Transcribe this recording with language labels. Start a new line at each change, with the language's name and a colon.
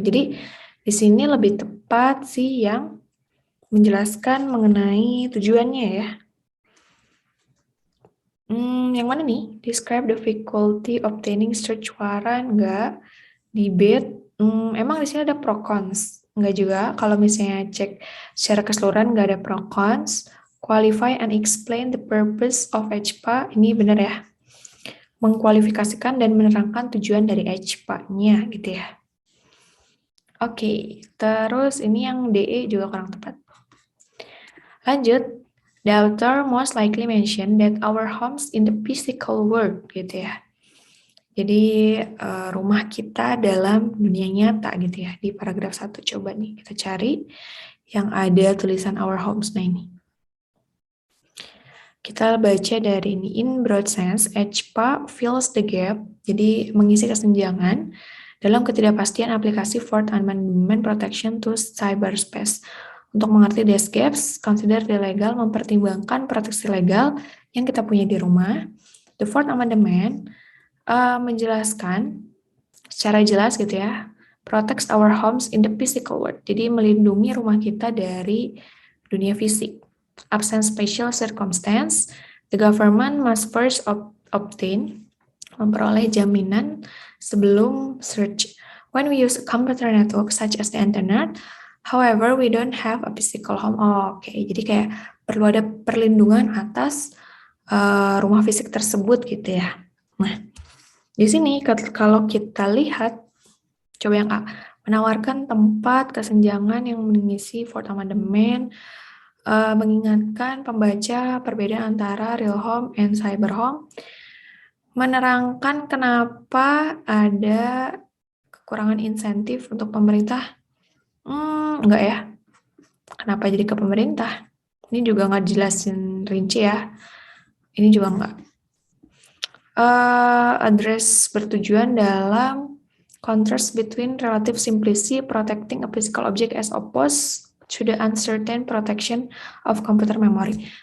Indonesian: Jadi di sini lebih tepat sih yang menjelaskan mengenai tujuannya ya. Yang mana nih?
English: Describe the difficulty obtaining search warrant,
Indonesian: enggak. Debate, emang di sini ada pro cons? Enggak juga. Kalau misalnya cek secara keseluruhan enggak ada pro cons.
English: Qualify and explain the purpose of HPA,
Indonesian: ini benar ya. Mengkualifikasikan dan menerangkan tujuan dari HPA-nya gitu ya. Oke, terus ini yang DE juga kurang tepat. Lanjut,
English: the author most likely mentioned that our homes in the physical world
Indonesian: gitu ya. Jadi rumah kita dalam dunia nyata gitu ya. Di paragraf 1 coba nih kita cari yang ada tulisan
English: our homes.
Indonesian: Nah ini. Kita baca dari ini.
English: In broad sense, HPA fills the gap.
Indonesian: Jadi mengisi kesenjangan dalam ketidakpastian aplikasi
English: Fourth Amendment protection to cyberspace.
Indonesian: Untuk mengerti
English: these gaps, consider the legal,
Indonesian: mempertimbangkan proteksi legal yang kita punya di rumah.
English: The Fourth Amendment
Indonesian: menjelaskan secara jelas gitu ya,
English: protects our homes in the physical world.
Indonesian: Jadi melindungi rumah kita dari dunia fisik.
English: Absent special circumstance, the government must first obtain,
Indonesian: memperoleh jaminan sebelum
English: search. When we use a computer network such as the internet, however, we don't have a physical home.
Indonesian: Oke. Jadi kayak perlu ada perlindungan atas rumah fisik tersebut gitu ya. Nah, di sini kalau kita lihat, coba yang A, menawarkan tempat kesenjangan yang mengisi Fourth Amendment, mengingatkan pembaca perbedaan antara
English: real home and cyber home,
Indonesian: menerangkan kenapa ada kekurangan insentif untuk pemerintah. Enggak ya. Kenapa jadi ke pemerintah? Ini juga nggak jelasin rinci ya. Ini juga enggak.
English: Address
Indonesian: bertujuan dalam
English: contrast between relative simplicity protecting a physical object as opposed to the uncertain protection of computer memory.